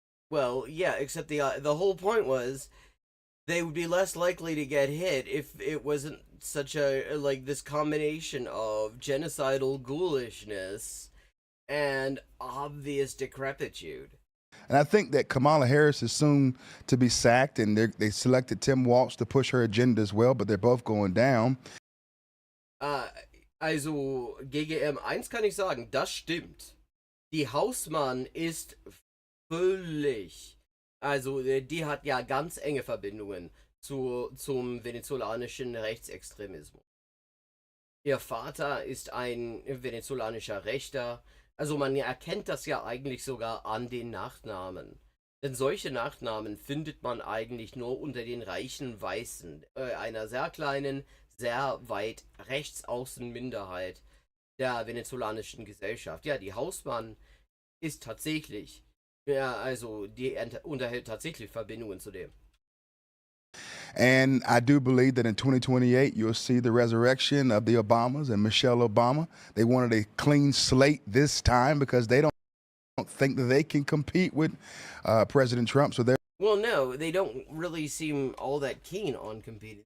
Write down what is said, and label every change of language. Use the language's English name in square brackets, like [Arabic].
[English] Well, yeah, except the whole point was they would be less likely to get hit if it wasn't such a, like, this combination of genocidal ghoulishness and obvious decrepitude. And I think that Kamala Harris is soon to be sacked, and they selected Tim Walz to push her agenda as well, but they're both going down. [German] Also, GGM, eins kann ich sagen, das stimmt. Die Hausmann ist völlig, also die hat ja ganz enge Verbindungen zum venezolanischen Rechtsextremismus. Ihr Vater ist ein venezolanischer Rechter. Also man erkennt das ja eigentlich sogar an den Nachnamen. Denn solche Nachnamen findet man eigentlich nur unter den reichen Weißen einer sehr kleinen, sehr weit rechtsaußen Minderheit der venezolanischen Gesellschaft. Ja, die Hausmann ist tatsächlich, ja, also die unterhält tatsächlich Verbindungen zu dem. [English] And I do believe that in 2028, you'll see the resurrection of the Obamas and Michelle Obama. They wanted a clean slate this time because they don't think that they can compete with President Trump. So they're Well, no, they don't really seem all that keen on competing.